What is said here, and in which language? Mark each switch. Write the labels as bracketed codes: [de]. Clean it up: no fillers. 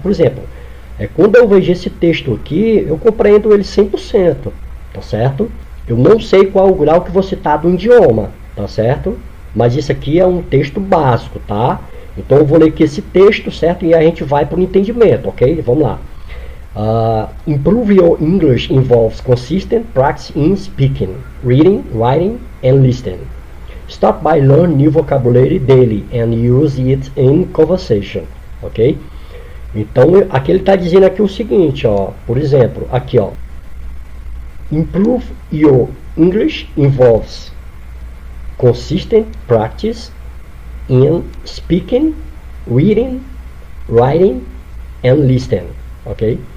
[pt] Por exemplo, quando eu vejo esse texto aqui, eu compreendo ele 100%, tá certo? Eu não sei qual o grau que você está do idioma, tá certo? Mas isso aqui é um texto básico, tá? Então eu vou ler aqui esse texto, certo? E a gente vai para o entendimento, ok? Vamos lá. [en] Improve your English involves consistent practice in speaking, reading, writing, and listening. Start by learning new vocabulary daily and use it in conversation, ok? [pt] Então aqui ele está dizendo aqui o seguinte, ó, por exemplo, aqui ó, [en] improve your English involves consistent practice in speaking, reading, writing and listening, [pt] ok?